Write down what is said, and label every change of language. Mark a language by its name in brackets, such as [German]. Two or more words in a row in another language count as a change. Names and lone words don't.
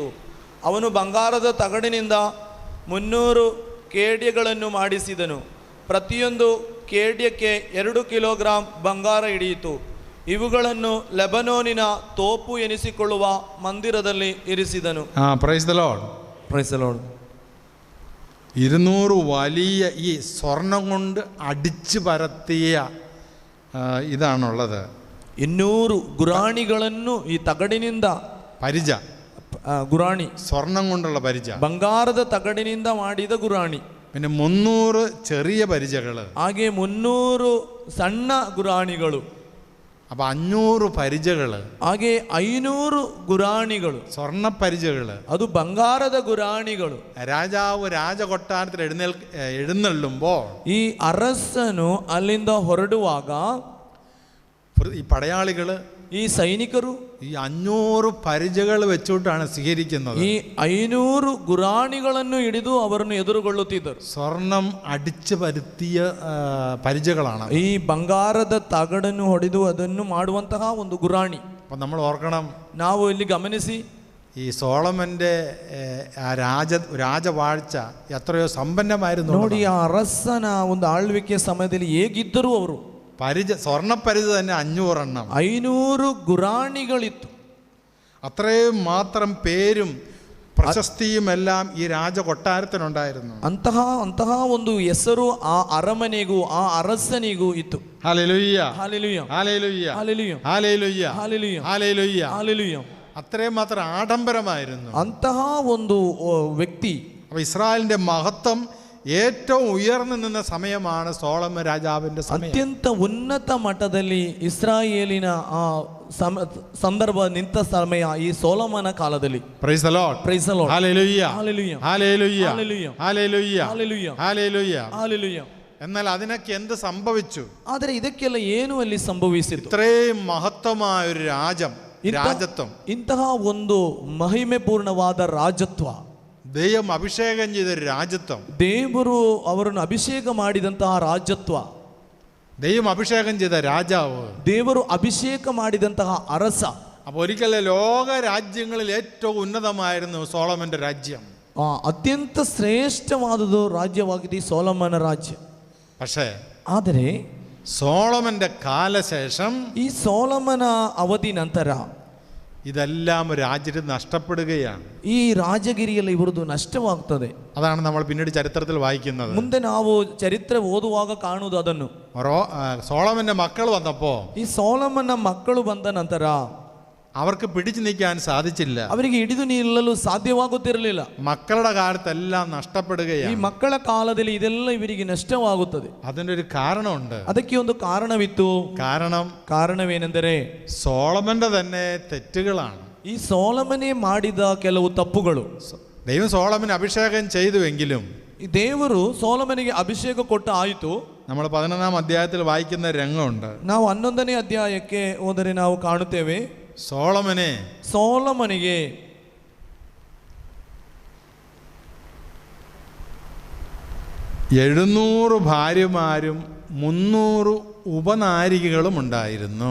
[Kannada] ಅವನು ಬಂಗಾರದ ತಗಡಿನಿಂದ 300 ಕೇಡ್ಯಗಳನ್ನು ಮಾಡಿಸಿದನು. ಪ್ರತಿಯೊಂದು ಕೇಡ್ಯಕ್ಕೆ 2 ಕಿಲೋಗ್ರಾಂ ಬಂಗಾರ ಹಿಡಿಯಿತು. ಇವುಗಳನ್ನು ಲೆಬನೋನಿನ ತೋಪು ಎನಿಸಿಕೊಳ್ಳುವ ಮಂದಿರದಲ್ಲಿ ಇರಿಸಿದನು. [English] Praise the Lord, Praise the Lord. [Malayalam] 200 വലിയ ഈ സ്വർണം കൊണ്ട് അടിച്ചു പരത്തിയ ഇതാണുള്ളത്. [Kannada] 200 ಗುರಾಣಿಗಳನ್ನು ಈ ತಗಡಿನಿಂದ [Malayalam] പരിച, [Kannada] ಗುರಾಣಿ, [Malayalam] സ്വർണം കൊണ്ടുള്ള പരിച, [Kannada] ಬಂಗಾರದ ತಗಡಿನಿಂದ ಮಾಡಿದ ಗುರಾಣಿ. [Malayalam] പിന്നെ 300 ചെറിയ പരിചകള്, [Kannada] ಹಾಗೆ 300 ಸಣ್ಣ ಗುರಾಣಿಗಳು. [Malayalam] അപ്പൊ 500 പരിചകള്, [Kannada] ಹಾಗೆ 500 ಗುರಾಣಿಗಳು, [Malayalam] സ്വർണ്ണ പരിചകള്. [Kannada] ಅದು ಬಂಗಾರದ ಗುರಾಣಿಗಳು. [Malayalam] രാജാവ് രാജകൊട്ടാരത്തിൽ എഴുന്നള്ളുമ്പോ [Kannada] ಈ ಅರಸನು ಅಲ್ಲಿಂದ ಹೊರಡುವಾಗ [Malayalam] ഈ പടയാളികള്, [Kannada] ಈ ಸೈನಿಕರು [Malayalam] ഈ 500 പരിചകൾ വെച്ചുകൊണ്ടാണ് സ്വീകരിക്കുന്നത്. [Kannada] ಈ 500 ಗುರಾಣಿಗಳನ್ನು ಹಿಡಿದು ಅವರನ್ನು ಎದುರುಗೊಳ್ಳುತ್ತಿದ್ದರು. [Malayalam] സ്വർണം അടിച്ചു പരത്തിയ പരിചകളാണ്. [Kannada] ಈ ಬಂಗಾರದ ತಗಡನ್ನು ಹೊಡೆದು ಅದನ್ನು ಮಾಡುವಂತಹ ಒಂದು ಗುರಾಣಿ. [Malayalam] അപ്പൊ നമ്മൾ ഓർക്കണം, [Kannada] ನಾವು ಇಲ್ಲಿ ಗಮನಿಸಿ, [Malayalam] ഈ സോളമന്റെ രാജവാഴ്ച എത്രയോ സമ്പന്നമായിരുന്നു. [Kannada] ನೋಡಿ ಆ ಅರಸನ ಒಂದು ಆಳ್ವಿಕೆಯ ಸಮಯದಲ್ಲಿ ಹೇಗಿದ್ದರು ಅವರು. [Malayalam] സ്വർണ്ണപ്പരിച തന്നെ 500 എണ്ണം, [Kannada] 500 ಗುರಾಣಿಗಳಿತ್ತು. [Malayalam] അത്രയും മാത്രം പേരും പ്രശസ്തിയും എല്ലാം ഈ രാജകൊട്ടാരത്തിനുണ്ടായിരുന്നു. [Kannada] ಅಂತಹ ಒಂದು ಹೆಸರು ಆ ಅರಮನೆಗೂ ಆ ಅರಸನಿಗೂ ಇತ್ತು. [Malayalam] ഹല്ലേലൂയ, ഹല്ലേലൂയ, ഹല്ലേലൂയ, ഹല്ലേലൂയ, ഹല്ലേലൂയ, ഹല്ലേലൂയ, ഹല്ലേലൂയ. ഹല്ലേലൂയ. അത്രയും മാത്രം ആഡംബരമായിരുന്നു [Kannada] ಅಂತಹ ಒಂದು ವ್ಯಕ್ತಿ. [Malayalam] അപ്പൊ ഇസ്രായേലിന്റെ മഹത്വം ഏറ്റവും ഉയർന്നു നിന്ന സമയമാണ് സോളമൻ രാജാവിന്റെ സമയം. [Kannada] ಅತ್ಯಂತ ಉನ್ನತ ಮಟ್ಟದಲ್ಲಿ ಇಸ್ರಾಯೇಲಿನ ಆ ಸಂದರ್ಭ ನಿಂತ ಸಮಯ ಈ ಸೊಲೊಮನ ಕಾಲದಲ್ಲಿ. [English] Praise the Lord, Praise the Lord, [Malayalam] ഹല്ലേലൂയ, ഹല്ലേലൂയ, ഹല്ലേലൂയ, ഹല്ലേലൂയ, ഹല്ലേലൂയ, ഹല്ലേലൂയ, ഹല്ലേലൂയ. ഹല്ലേലൂയ. എന്നാൽ അതിനൊക്കെ എന്ത് സംഭവിച്ചു? [Kannada] ಆದರೆ ಇದಕ್ಕೆಲ್ಲ ಏನು ಅಲ್ಲಿ ಸಂಭವಿಸಿತು? [Malayalam] ഇത്രയും മഹത്വമായ ഒരു രാജത്വം, [Kannada] ಇಂತಹ ಒಂದು ಮಹಿಮೆ ಪೂರ್ಣವಾದ ರಾಜತ್ವ, [Malayalam] ദൈവം അഭിഷേകം ചെയ്ത രാജത്വം, [Kannada] ದೇವರು ಅವರನ್ನು ಅಭಿಷೇಕ ಮಾಡಿದಂತಹ ರಾಜತ್ವ, [Malayalam] ദൈവം അഭിഷേകം ചെയ്ത രാജാവ്, [Kannada] ದೇವರು ಅಭಿಷೇಕ ಮಾಡಿದಂತಹ ಅರಸ. [Malayalam] അപ്പോൾ ഒരിക്കൽ ലോക രാജ്യങ്ങളിൽ ഏറ്റവും ഉന്നതമായിരുന്നു സോളമന്റെ രാജ്യം. [Kannada] ಅತ್ಯಂತ ಶ್ರೇಷ್ಠವಾದುದು ರಾಜ್ಯವಾಗಿದೆ ಈ ಸೊಲೊಮನ ರಾಜ್ಯ. [Malayalam] പക്ഷേ [Kannada] ಆದರೆ [Malayalam] സോളമന്റെ കാലശേഷം [Kannada] ಈ ಸೊಲೊಮನ ಅವಧಿ ನಂತರ [Malayalam] ഇതെല്ലാം രാജ്യത്ത് നഷ്ടപ്പെടുകയാണ്. [Kannada] ಈ ರಾಜಗಿರಿಯಲ್ಲಿ ಇವರದು ನಷ್ಟವಾಗ್ತದೆ. [Malayalam] അതാണ് നമ്മൾ പിന്നീട് ചരിത്രത്തിൽ വായിക്കുന്നത്. [Kannada] ಮುಂದೆ ನಾವು ಚರಿತ್ರೆ ಓದುವಾಗ ಕಾಣುವುದು ಅದನ್ನು. [Malayalam] സോളമന്റെ മക്കൾ വന്നപ്പോ [Kannada] ಈ ಸೊಲೊಮನ ಮಕ್ಕಳು ಬಂದ ನಂತರ [Malayalam] അവർക്ക് പിടിച്ചു നിൽക്കാൻ സാധിച്ചില്ല. [Kannada] ಅವರಿಗೆ ಹಿಡಿದು ನಿಲ್ಲಲು ಸಾಧ್ಯವಾಗುತ್ತಿರಲಿಲ್ಲ. [Malayalam] മക്കളുടെ കാലത്തെല്ലാം നഷ്ടപ്പെടുകയാണ്. [Kannada] ಈ ಮಕ್ಕಳ ಕಾಲದಲ್ಲಿ ಇದೆಲ್ಲ ಇವರಿಗೆ ನಷ್ಟವಾಗುತ್ತದೆ. [Malayalam] അതിൻ്റെ ഒരു കാരണമുണ്ട്. [Kannada] ಅದಕ್ಕೆ ಒಂದು ಕಾರಣವಿತ್ತು. കാരണವೇನೆಂದರೆ ಸೋಳಮന്റെ [Malayalam] സോളമന്റെ തന്നെ തെറ്റുകളാണ്. [Kannada] ಈ ಈ ಸೋಲಮನೆ ಮಾಡಿದ ಕೆಲವು ತಪ್ಪುಗಳು. [Malayalam] ദൈവം സോളമൻ അഭിഷേകം ചെയ്തുവെങ്കിലും [Kannada] ಈ ದೇವರು ಸೋಲಮನಿಗೆ ಅಭಿಷೇಕ ಕೊಟ್ಟ ಆಯಿತು. [Malayalam] നമ്മൾ 11-ാം അധ്യായത്തിൽ വായിക്കുന്ന രംഗമുണ്ട്. [Kannada] ನಾವು 11ನೇ ಅಧ್ಯಾಯಕ್ಕೆ ಹೋದರೆ ನಾವು ಕಾಣುತ್ತೇವೆ, ಸೋಲಮನಿಗೆ [Malayalam] 700 ഭാര്യമാരും 300 ഉപനാരികകളും ഉണ്ടായിരുന്നു.